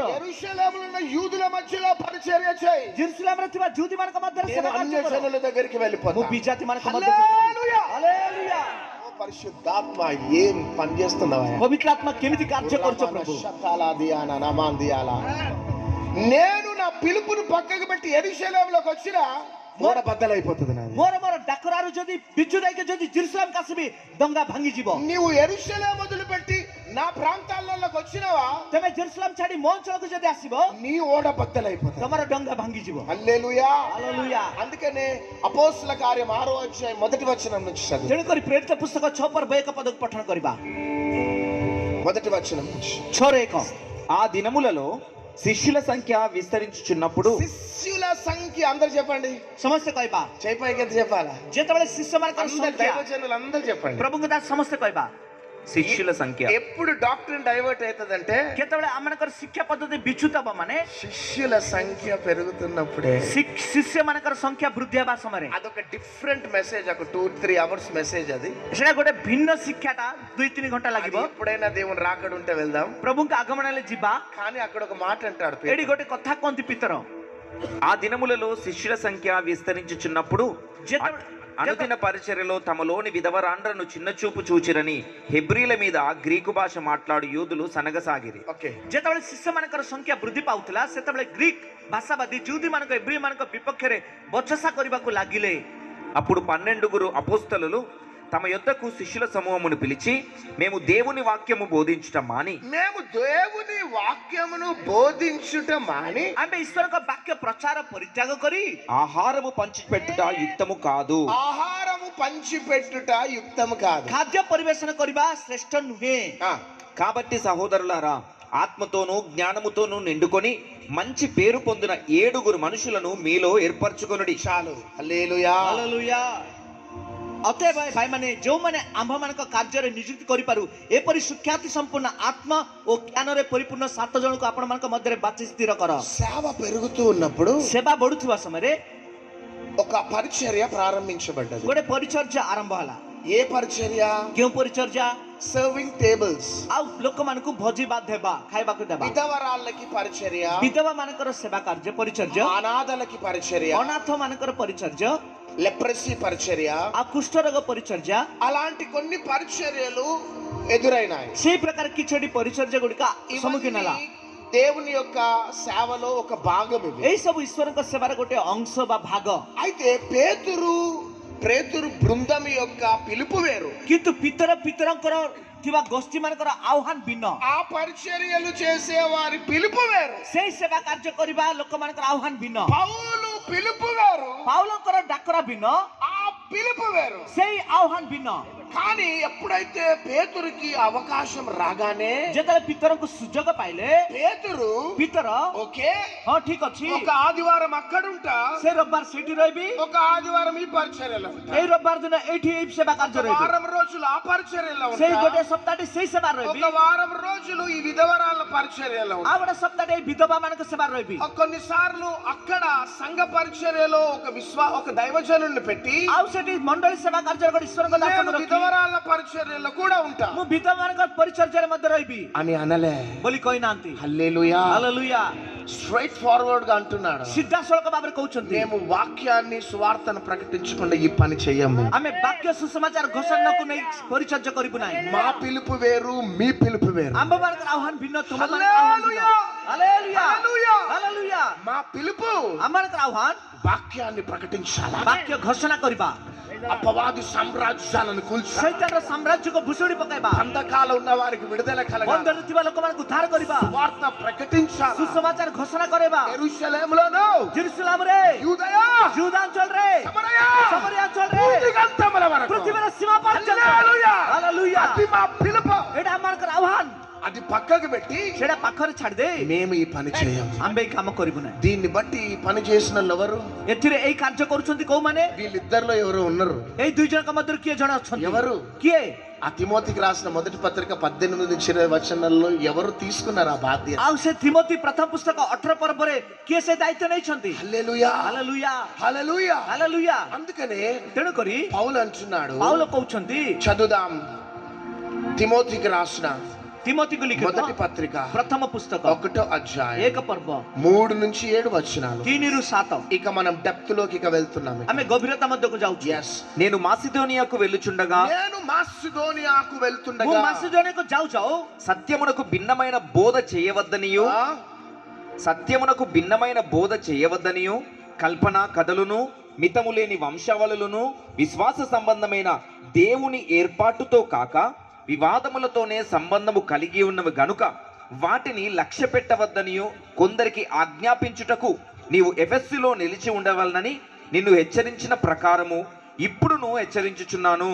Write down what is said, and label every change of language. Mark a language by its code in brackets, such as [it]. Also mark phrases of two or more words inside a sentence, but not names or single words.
[te] యెరూషలేములో ఉన్న యూదుల మధ్యలో పరిచర్య చేయి, [or] ଜେରୁସଲେମରେ ଥିବା ଯୁଦୀ ମାନଙ୍କ ମଧ୍ୟରେ [te] నేను [or] ସେବା [te] అన్య [or] କାର୍ଯ୍ୟ କର, [te] జనుల దగ్గరికి [or] ମୁଁ [te] వెళ్ళిపోతా. [or] ବିଜାତି ମାନଙ୍କ ମଧ୍ୟକୁ. [te] హల్లెలూయా. [or] ହାଲେଲୁୟା. [te] ఓ పరిశుద్ధాత్మ ఏం పని చేస్తున్నావా? [or] ପବିତ୍ରାତ୍ମା କେମିତି କାର୍ଯ୍ୟ କରୁଛ ପ୍ରଭୁ? [te] నేను నా పిలుపును పక్కకు పెట్టి యెరూషలేములోకి వచ్చినా మోడ బద్దలైపోతుంది నాది. [or] ମୋର ଡାକରାରୁ ଯଦି ବିଜୁ ଦେଇକି ଯଦି ଜେରୁସଲେମ ଆସିବି, ଦଙ୍ଗା ଭାଙ୍ଗିଯିବ. [te] నీవు యెరూషలేము వదిలిపెట్టి నా ప్రాంతాలలోకి వచ్చినావా, [or] ତମେ ଜେରୁସଲେମ ଛାଡି ମୋ ଅଞ୍ଚଳକୁ ଯଦି ଆସିବ, [te] నీ ఓడ బద్దలైపోతుంది. [or] ତମର ଡଙ୍ଗା ଭାଙ୍ଗିଯିବ. [te] హల్లెలూయా. [or] ହାଲେଲୁୟା. [te] అందుకనే అపోస్తల కార్యం 6వ అధ్యాయం మొదటి వచనం నుంచి చదువు. [or] ତେଣୁକରି ପ୍ରେରିତ ପୁସ୍ତକ 6:1 ପଦକୁ ପଠନ କରିବା. [te] మొదటి వచనం నుంచి. [or] 6:1. [te] ఆ దినములలో శిష్యుల సంఖ్య విస్తరించుచున్నప్పుడు శిష్యుల సంఖ్య అందరు చెప్పండి. [or] ସମସ୍ତେ କହିବା, [te] చేయి పైకి ఎంత చెప్పాలా? [or] ଯେତେବେଳେ ଶିଷ୍ୟମାନଙ୍କର [te] అందరు [or] ସଂଖ୍ୟା, [te] దైవజనులు అందరు చెప్పండి. [or] ପ୍ରଭୁଙ୍କ ଦାସ ସମସ୍ତେ କହିବା, [te] శిష్యుల సంఖ్య ఎప్పుడు [en] doctor divert [te] అవుతుందంటే, [or] କେତେବେଳେ ଆମମାନଙ୍କର ଶିକ୍ଷା ପଦ୍ଧତି ବିଚ୍ୟୁତ ହବ ମାନେ [te] శిష్యుల సంఖ్య పెరుగుతున్నప్పుడే. [or] ଶିଷ୍ୟମାନଙ୍କର ସଂଖ୍ୟା ବୃଦ୍ଧି ହେବା ସମୟରେ [te] అదొక [en] different message, [te] ఒక [en] 2-3 hours message. [te] అది [or] ସେଟା ଗୋଟେ ଭିନ୍ନ ଶିକ୍ଷାଟା 2-3 ଘଣ୍ଟା ଲାଗିବ. [te] ఎప్పుడైనా దేవుని రాకడ ఉంటే వెళ్దాం, [or] ପ୍ରଭୁଙ୍କ ଆଗମନ ହେଲେ ଯିବା. [te] కానీ అక్కడ ఒక మాట అంటాడు [or] ଏଠି [te] పేతురు. [or] ଗୋଟେ କଥା କହନ୍ତି ପିତର, [te] ఆ దినములలో శిష్యుల సంఖ్య విస్తరించుచున్నప్పుడు అనుదిన పరిచర్యలో తమలోని విధవరాండ్రను చిన్నచూపు చూచిరని హెబ్రీల మీద గ్రీకు భాష మాట్లాడు యూదులు సనగసాగిరి. ఓకే. [or] ଯେତେବେଳେ ଶିଷ୍ୟମାନଙ୍କର ସଂଖ୍ୟା ବୃଦ୍ଧି ପାଉଥିଲା, ସେତେବେଳେ ଗ୍ରୀକ୍ ଭାଷାବାଦୀ ଯୁଦୀ ମାନଙ୍କ ଏବ୍ରୀ ମାନଙ୍କ ବିପକ୍ଷରେ ବଚସା କରିବାକୁ ଲାଗିଲେ. [te] అప్పుడు 12 అపోస్తలులు తమ యొద్దకు శిష్యుల సమూహమును పిలిచి, మేము దేవుని వాక్యము బోధించుట మాని, మేము దేవుని వాక్యమును బోధించుట మాని, [or] ଆମେ ଈଶ୍ୱରଙ୍କ ବାକ୍ୟ ପ୍ରଚାର ପରିତ୍ୟାଗ କରି [te] ఆహారము పంచిపెట్టుట యుక్తము కాదు, ఆహారము పంచిపెట్టుట యుక్తము కాదు, [or] ଖାଦ୍ୟ ପରିବେଷଣ କରିବା ଶ୍ରେଷ୍ଠ ନୁହେଁ. [te] కాబట్టి సహోదరులారా, ఆత్మతోనూ జ్ఞానముతోనూ నిండుకొని మంచి పేరు పొందిన 7 మనుషులను మీలో ఏర్పరచుకొనుడి. చాలు. హల్లెలూయా. [or] ହାଲେଲୁୟା. ଅତଏବ ଭାଇମାନେ, ଯେଉଁମାନେ ଆମ୍ଭମାନଙ୍କ କାର୍ଯ୍ୟରେ ନିଯୁକ୍ତି କରିପାରୁ ଏପରି ସୁଖ୍ୟାତି ସମ୍ପୂର୍ଣ୍ଣ ଆତ୍ମା ଓ ଜ୍ଞାନରେ ପରିପୂର୍ଣ୍ଣ 7 ଜଣଙ୍କୁ ଆପଣମାନଙ୍କ ମଧ୍ୟରେ ବାଛି ସ୍ଥିର କର. [te] సేవ పెరుగుతూ ఉన్నప్పుడు [or] ସେବା ବଢୁଥିବା ସମୟରେ [te] ఒక పరిచర్య ప్రారంభించబడ్డది. [or] ଗୋଟେ ପରିଚର୍ଯ୍ୟା ଆରମ୍ଭ ହେଲା. [te] ఏ పరిచర్య? [or] କେଉଁ ପରିଚର୍ଯ୍ୟା? [en] serving tables. [or] ଆଉ ଲୋକମାନଙ୍କୁ ଭୋଜି ଭାତ ଦେବା, ଖାଇବାକୁ ଦେବା. [te] విధవరాళ్ళకి పరిచర్య, [or] ବିଧବା ମାନଙ୍କର ସେବା କାର୍ଯ୍ୟ ପରିଚର୍ଯ୍ୟା, [te] అనాథలకి పరిచర్య, [or] ଅନାଥ ମାନଙ୍କର ପରିଚର୍ଯ୍ୟା, [te] లెప్రసీ పరిచర్య, [or] ଆଉ କୁଷ୍ଠରୋଗ ପରିଚର୍ଯ୍ୟା. [te] అలాంటి కొన్ని పరిచర్యలు ఎదురైనాయి. [or] ସେଇ ପ୍ରକାର କିଛିଟି ପରିଚର୍ଯ୍ୟା ଗୁଡ଼ିକ ସମ୍ମୁଖୀନ ହେଲା. [te] దేవుని యొక్క సేవలో ఒక భాగం ఇవి. [or] ଏଇ ସବୁ ଈଶ୍ୱରଙ୍କ ସେବାର ଗୋଟେ ଅଂଶ ବା ଭାଗ. [te] అయితే పేతురు బృందం యొక్క పిలుపు వేరు, [or] କିନ୍ତୁ ପିତରଙ୍କର ଥିବା ଗୋଷ୍ଠୀ ମାନଙ୍କର ଆହ୍ୱାନ ଭିନ୍ନ. [te] ఆ పరిచర్యలు చేసే వారి పిలుపు వేరు, [or] ସେଇ ସେବା କାର୍ଯ୍ୟ କରିବା ଲୋକମାନଙ୍କର ଆହ୍ୱାନ ଭିନ୍ନ. [te] పౌలు పిలుపు వేరు, [or] ପାଉଲଙ୍କର ଡାକରା ଭିନ୍ନ, [te] ఆ పిలుపు వేరు. [or] ସେଇ ଆହ୍ୱାନ ଭିନ୍ନ. [te] కానీ ఎప్పుడైతే పేతురుకి అవకాశం రాగానే, [or] ଯେତେବେଳେ ପିତରଙ୍କୁ ସୁଯୋଗ ପାଇଲେ, ପିତର [te] ఓకే [or] ହଁ ଠିକ ଅଛି, [te] ఒక ఆదివారం అక్కడుంటా, [or] ସେ ରବିବାର ସେଇଠି ରହିବି, [te] ఒక ఆదివారం ఈ పరిచర్యలో ఉంటా, [or] ଏଇ ରବିବାର ଦିନ ଏଇଠି ଏଇ ସେବା କାର୍ଯ୍ୟ ରହିବି, [te] వారం రోజులు ఆ పరిచర్యలో [or] ସେଇ [te] ఉంటా, [or] ଗୋଟେ ସପ୍ତାହଟି ସେଇ ସେବା ରହିବି, [te] ఒక వారం రోజులు ఈ విధవరాల పరిచర్యలో ఉంటా, [or] ଆଉ ଗୋଟେ సప్ତାହଟି ଏଇ ବିଧବା ମାନଙ୍କ ସେବା ରହିବି. [te] కొన్నిసార్లు అక్కడ సంఘ పరిచర్యలో ఒక దైవజనుల్ని పెట్టి, [or] ଆଉ ସେଠି ମଣ୍ଡଳୀ ସେବା କାର୍ଯ୍ୟରେ ଗୋଟେ ଈଶ୍ୱରଙ୍କ ଦାସଙ୍କୁ ରଖି [te] విధవరాల పరిచర్యలో కూడా ఉంటా, [or] ମୁଁ ବିଧବା ମାନଙ୍କ ପରିଚର୍ଯ୍ୟାରେ ମଧ୍ୟ ରହିବି [te] అని అనలే. [or] ବୋଲି କହିନାହାନ୍ତି. [te] హల్లెలూయా. [or] ହାଲେଲୁୟା. [en] straight forward [te] గా అంటున్నాడు, [or] ସିଧାସଳଖ ଭାବରେ କହୁଛନ୍ତି [te] మేము వాక్యాన్ని సువార్తను ప్రకటించకుండా ఈ పని చెయ్యము. [or] ଆମେ ବାକ୍ୟ ସୁସମାଚାର ଘୋଷଣାକୁ ନେଇ ପରିଚର୍ଯା କରିବୁ ନାହିଁ. [te] మా పిలుపు వేరు, మీ పిలుపు వేరు. [or] ଆମ୍ଭମାନଙ୍କର ଆହ୍ୱାନ ଭିନ୍ନ, ତୁମମାନଙ୍କର ଆହ୍ୱାନ ଭିନ୍ନ. ହାଲେଲୁୟା [te] హల్లెలూయా. [or] ହାଲେଲୁୟା. [te] మా పిలుపు [or] ଆମମାନଙ୍କର ଆହ୍ୱାନ [te] వాక్యాన్ని ప్రకటించాలి, [or] ବାକ୍ୟ ଘୋଷଣା କରିବା, [te] అపవాది సామ్రాజ్యాలను కూల్చాలి, [or] ଶୈତାନର ସାମ୍ରାଜ୍ୟକୁ ଭୁଷୁଡ଼ି ପକାଇବା, [te] బంధకాలు ఉన్న వారికి విడుదల కలగాలి, [or] ବନ୍ଧରେ ଥିବା ଲୋକମାନଙ୍କୁ ଉଦ୍ଧାର କରିବା, [te] వార్త ప్రకటించాలి. [or] ସୁସମାଚାର ଘୋଷଣା କରିବା. [te] యెరూషలేములోను, [or] ଜେରୁସାଲେମରେ, [te] యూదయ, [or] ଯୁଦା ଅଞ୍ଚଳରେ, [te] సమరయ, [or] సమరయ ଅଞ୍ଚଳରେ, [te] భూదిగంతముల వరకు [or] ପୃଥିବୀର ସୀମା ପର୍ଯ୍ୟନ୍ତ. [te] హల్లెలూయా. [or] ହାଲେଲୁୟା. [te] అది మా పిలుపు. [or] ଏଇଟା ଆମମାନଙ୍କର ଆହ୍ୱାନ. [te] అది పక్కకు పెట్టి [or] ସେଇଟା ପାଖରେ ଛାଡ଼ିଦେ, [te] మేము ఈ పని చేయము. [or] ଆମ୍ଭେ ଏଇ କାମ କରିବୁ ନାହିଁ. [te] దీన్ని బట్టి ఈ పని చేసిన వాళ్ళు ఎవరు? [or] ଏଥିରେ ଏଇ କାର୍ଯ୍ୟ କରୁଛନ୍ତି କୋଉମାନେ? [te] వీళ్ళిద్దరిలో ఎవరు ఉన్నారు? [or] ଏଇ ଦୁଇ ଜଣଙ୍କ ମଧ୍ୟରୁ କିଏ ଜଣେ ଅଛନ୍ତି? [te] ఎవరు? [or] କିଏ? [te] ఆ తిమోతికి రాసిన మొదటి పత్రిక 18-20 వచనాల్లో ఎవరు తీసుకున్నారు ఆ బాధ్యత? [or] ଆଉ ସେ తిమోతి ପ୍ରଥମ ପୁସ୍ତକ 18 ପର୍ବରେ କିଏ ସେ ଦାୟିତ୍ୱ ନେଇଛନ୍ତି? [te] హల్లెలూయా, [or] ହାଲେଲୁୟା [te] హల్లెలూయా. [or] ହାଲେଲୁୟା. [te] అందుకనే [or] ତେଣୁ କରି [te] పౌలు అంటున్నాడు, [or] ପାଉଲ କହୁଛନ୍ତି, [te] చదుదాం తిమోతికి రాసిన [or] ତିମୋତିକୁ ଲିଖିତ [te] మొదటి పత్రిక [or] ପ୍ରଥମ పుస్తକ [te] 1వ అధ్యాయం [or] 1 ପର୍ବ [te] 3-7 వచనాలు. [or] 3-7. [te] ఇక మనం డెప్త్ లోకి ఇక వెళ్తున్నాం. [or] ଆମେ గଭୀରତା ମଧ୍ୟକୁ ଯାଉଛୁ. [te] yes, నేను మాసిదోనియాకు వెళ్ళుచుండగా నేను మాసిదోనియాకు [or] ମୁଁ [te] వెళ్తుండగా [or] మాసిదోనియాకు ଯାଉ ଯାଉ [te] సత్యమునకు భిన్నమైన బోధ చేయవద్దనియు కల్పన కథలును మితము లేని వంశావళులను విశ్వాస సంబంధమైన దేవుని ఏర్పాటుతో కాక వివాదములతోనే సంబంధము కలిగి ఉన్నవి గనుక వాటిని లక్ష్య పెట్టవద్దనియు కొందరికి ఆజ్ఞాపించుటకు నీవు ఎఫెస్సులో నిలిచి ఉండవలనని నిన్ను హెచ్చరించిన ప్రకారము ఇప్పుడును హెచ్చరించుచున్నాను.